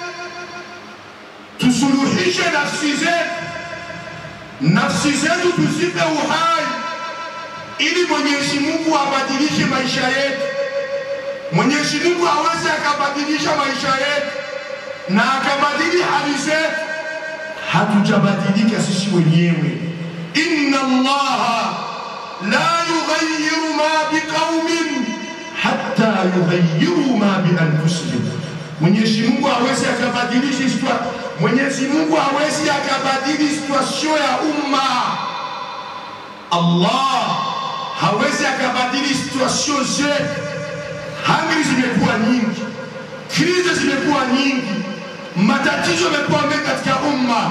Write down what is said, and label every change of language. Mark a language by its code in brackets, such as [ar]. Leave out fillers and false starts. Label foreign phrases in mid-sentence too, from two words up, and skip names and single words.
[sw] Tusuluhishe nafsi zetu tusipe uhai ili Mwenyezi Mungu abadilishe maisha yetu. Mwenyezi Mungu aweze akabadilisha maisha yetu na akabadili hali zetu. Hatujabadilika sisi wenyewe. [ar] إن الله لا يغير ما بقوم حتى يغيروا ما بأنفسهم. [sw] Mwenyezi Mungu hawezi akabadilisha situation. Mwenyezi Mungu hawezi akabadili situation ya umma. Allah hawezi akabadili situation zetu. Hali zimekuwa nyingi, krizi zimekuwa nyingi, matatizo yamekuwa mengi katika umma.